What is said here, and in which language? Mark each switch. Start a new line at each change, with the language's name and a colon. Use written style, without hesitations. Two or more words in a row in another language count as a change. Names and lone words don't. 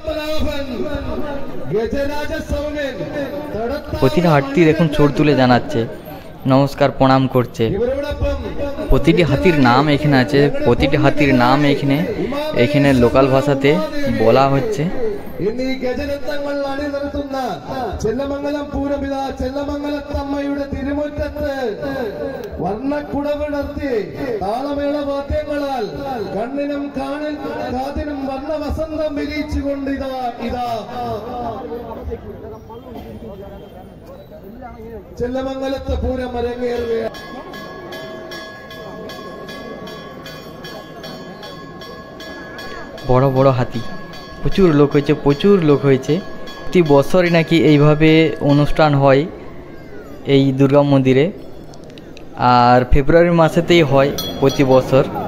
Bangla: প্রতিটা হাতি দেখুন সুর তুলে জানাচ্ছে, নমস্কার প্রণাম করছে। প্রতিটি হাতির নাম এখানে আছে, প্রতিটি হাতির নাম এখানে লোকাল ভাষাতে বলা হচ্ছে।
Malayalam: ചെല്ലമംഗലം പൂരമിത ചെല്ലമംഗലത്തമ്മയുടെ തിരുമുറ്റത്ത് വർണ്ണക്കുടവിടർത്തി താളമേള വാദ്യങ്ങളാൽ കണ്ണിനും കാതിനും വർണ്ണ വസന്തം വിരിച്ചുകൊണ്ട് ഇതാ ചെല്ലമംഗലത്ത് പൂരം അരങ്ങേറുകയാണ്।
Bangla: বড় বড় হাতি, প্রচুর লোক হয়েছে। প্রতি বছরই নাকি এইভাবে অনুষ্ঠান হয় এই দুর্গা মন্দিরে, আর ফেব্রুয়ারি মাসেতেই হয় প্রতি বছর।